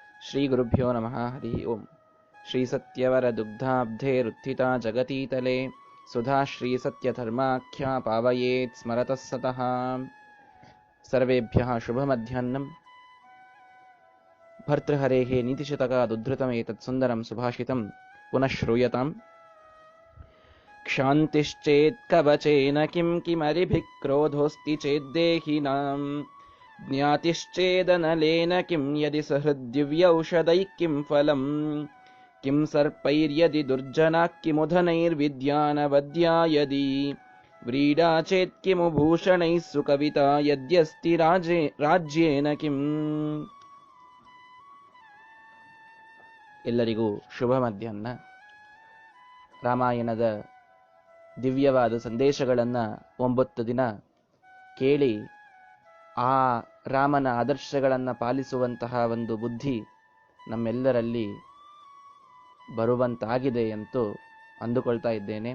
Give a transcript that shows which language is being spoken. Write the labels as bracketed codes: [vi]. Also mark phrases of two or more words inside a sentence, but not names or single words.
[sa] ಶ್ರೀ ಗುರುಭ್ಯೋ ನಮಃ. ಹರಿ ಓಂ. ಶ್ರೀ ಸತ್ಯವರ ದುಗ್ಧಾಬ್ಧೇ ರುತ್ಥಿತಾ ಜಗತೀತಲೆ ಸುಧಾ ಶ್ರೀ ಸತ್ಯ ಧರ್ಮಾಖ್ಯ ಪಾವಯೇತ್ ಸ್ಮರತಃ ಸತಃ. ಸರ್ವೇಭ್ಯಃ ಶುಭ ಮಧ್ಯಾಹ್ನಂ. ಭರ್ತೃಹರೇಃ ನೀತಿಶತಕಾದುದ್ಧೃತಮೇತತ್ ಸುಂದರಂ ಸುಭಾಷಿತಂ ಪುನಃ ಶ್ರೂಯತಾಂ. ಕ್ಷಾಂತಿಶ್ಚೇತ್ ಕವಚೇನ ಕಿಂ ಕಿಮರಿಭಿಃ ಕ್ರೋಧೋಸ್ತಿ ಚೇದ್ದೇಹಿನಾಂ ಜ್ಞಾತಿಶ್ಚೇದನಲೇನ ಕಿಂ ಯದಿ ಸಹೃದ್ದಿವ್ಯೌಷಧೈಃ ಕಿಂ ಫಲಂ ಕಿಂ ಸರ್ಪೈರ್ಯದಿ ದುರ್ಜನಾಃ ಕಿಮುಧನೈರ್ವಿದ್ಯಾನವದ್ಯಾ ಯದಿ ವ್ರೀಡಾ ಚೇತ್ ಕಿಮು ಭೂಷಣೈಃ ಸುಕವಿತಾ ಯದ್ಯಸ್ತಿ ರಾಜ್ಯೇನ ಕಿಂ. [kn] ಎಲ್ಲರಿಗೂ ಶುಭ ಮಧ್ಯಾಹ್ನ. ರಾಮಾಯಣದ ದಿವ್ಯವಾದ ಸಂದೇಶಗಳನ್ನು 9 ದಿನ ಕೇಳಿ ಆ ರಾಮನ ಆದರ್ಶಗಳನ್ನು ಪಾಲಿಸುವಂತಹ ಒಂದು ಬುದ್ಧಿ ನಮ್ಮೆಲ್ಲರಲ್ಲಿ ಬರುವಂತಾಗಿದೆ ಎಂದು ಅಂದುಕೊಳ್ತಾ ಇದ್ದೇನೆ.